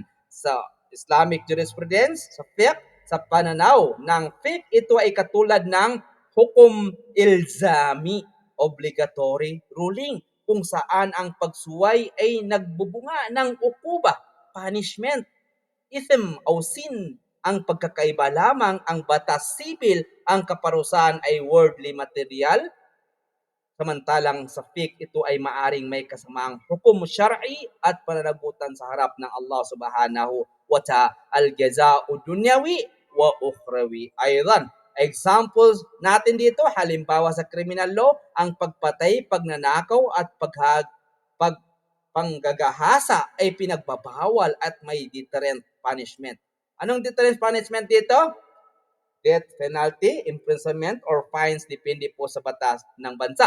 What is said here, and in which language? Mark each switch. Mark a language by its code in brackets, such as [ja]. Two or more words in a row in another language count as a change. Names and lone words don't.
[tl] Sa [en] Islamic jurisprudence, [tl] sa fiqh, sa pananaw ng fiqh, ito ay katulad ng [ar] حكم إلزامي, [en] obligatory ruling, [tl] kung saan ang pagsuway ay nagbubunga ng ukuba, punishment, ithm o sin. Ang pagkakaiba lamang, ang batas sibil, ang kaparusahan ay [en] worldly material, [tl] samantalang sa fiqh ito ay maaring may kasamaang [ar] حكم شرعي [tl] at pananagutan sa harap ng Allah [ar] سبحانه وتعالى, الجزاء دنيوي وأخروي. [tl] Aydan, examples natin dito, halimbawa sa [en] criminal law, [tl] ang pagpatay, pagnanakaw at panggagahasa ay pinagbabawal at may [en] deterrent punishment. [tl] Anong [en] deterrent punishment [tl] dito? [en] Death penalty, imprisonment, or fines, [tl] depende po sa batas ng bansa.